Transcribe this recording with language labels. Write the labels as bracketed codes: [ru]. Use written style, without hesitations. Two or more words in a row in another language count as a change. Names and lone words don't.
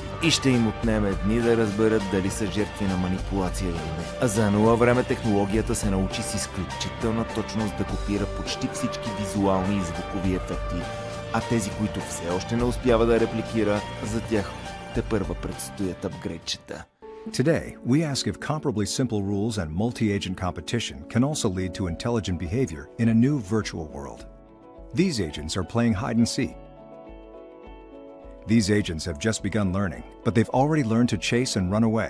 [bg] И ще им отнеме дни да разберат дали са жертви на манипулация или не. А за нула време технологията се научи с изключителна точност да копира почти всички визуални и звукови ефекти. А тези, които все още не успява да репликира, за тях тепърва предстоят апгрейдчета. [en] Today, we ask if comparably simple rules and multi-agent competition can also lead to intelligent behavior in a new virtual world. These agents are playing hide and seek. These agents have just begun learning, but they've already learned to chase and run away.